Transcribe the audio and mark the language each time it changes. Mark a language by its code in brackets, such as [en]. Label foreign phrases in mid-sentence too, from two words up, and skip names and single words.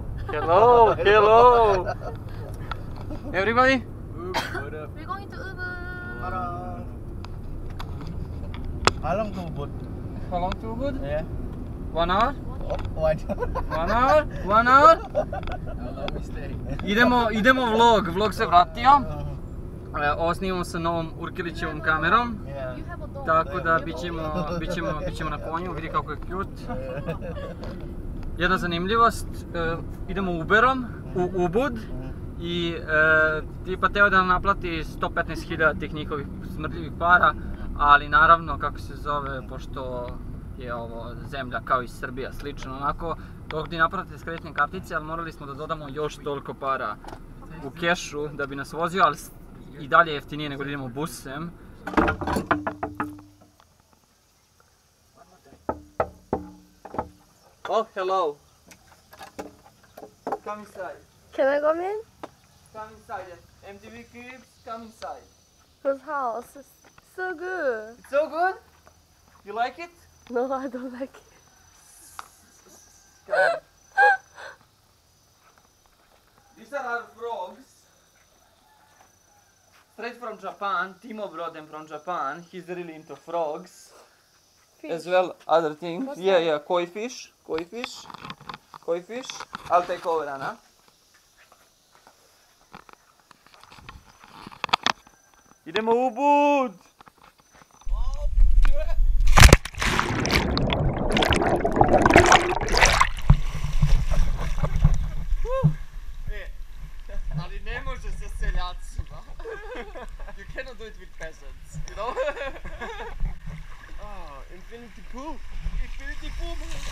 [en] Hello. Hello. Everybody. What up? We're going to Ubud. How long to Ubud? How long to Ubud? Yeah. 1 hour? Oh, 1 hour? 1 hour? How long we stay? [sr] Idemo vlog. Vlog se vratio. Ovo snimamo sa novom Urkelićevom kamerom. Yeah. Tako da bićemo na konju, vidi kako je cute. Jedna zanimljivost, idemo Uberom u Ubud i tipa teo da nam naplati 115.000 tih njihovih smrdljivih para, ali naravno, kako se zove, pošto je ovo zemlja kao i Srbija, slično onako, dok ti naplatite s kreditne kartice, ali morali smo da dodamo još toliko para u kešu da bi nas vozio, ali i dalje jeftinije nego da idemo busem. [en] Oh, hello. Come inside. Can I come in? Come inside. MTV Cribs, come inside. Whose house? It's so good. It's so good? You like it? No, I don't like it. Come. These are our frogs. Straight from Japan. Timo brought them from Japan. He's really into frogs. Fish. As well other things. What's Yeah, that? yeah, koi fish. Koi fish. Koi fish. I'll take over, Anna. [sr] Idemo Ubud! Ali ne može sa seljacima. [en] You cannot do it with peasants, you know? Oh, infinity poop! Infinity poop!